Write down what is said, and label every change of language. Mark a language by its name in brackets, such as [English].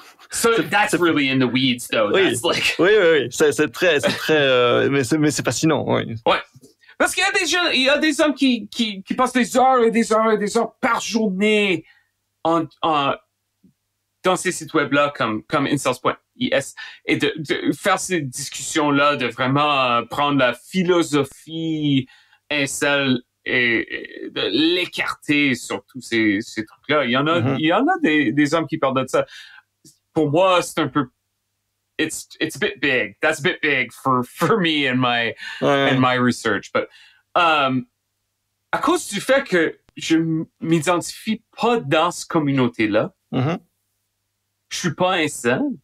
[English] So that's really in the weeds, though. [French] Oui, [English] that's like... [French] oui. C'est très, mais c'est fascinant, oui. Ouais. Parce qu'il y a des hommes qui passent des heures et des heures et des heures par journée dans ces sites web-là comme incels.is et de faire ces discussions-là, de vraiment prendre la philosophie incel et de l'écarter sur tous ces trucs-là. Il y en a des hommes qui parlent de ça. Pour moi, c'est un peu, [English] it's a bit big. That's a bit big for me and my research. [French] But à cause du fait que je m'identifie pas dans cette communauté-là, je suis pas incel.